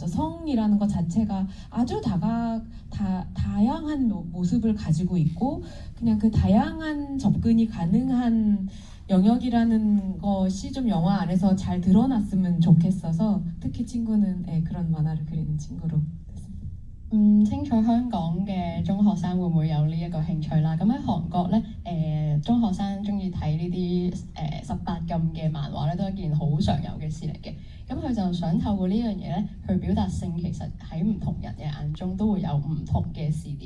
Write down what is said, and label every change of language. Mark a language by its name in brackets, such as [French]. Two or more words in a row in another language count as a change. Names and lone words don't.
[Korean] 성이라는 것 자체가 아주 다양한 모습을 가지고 있고 그냥 그 다양한 접근이 가능한 영역이라는 것이 좀 영화 안에서 잘 드러났으면 좋겠어서 특히 친구는 그런 만화를 그리는 친구로 [Cantonese] 唔清楚香港嘅中學生會唔會有呢一個興趣啦？咁喺韓國咧，中學生中意睇呢啲18禁嘅漫畫咧，都係一件好常有嘅事嚟嘅。咁佢就想透過呢樣嘢咧，去表達性其實喺唔同人嘅眼中都會有唔同嘅視點。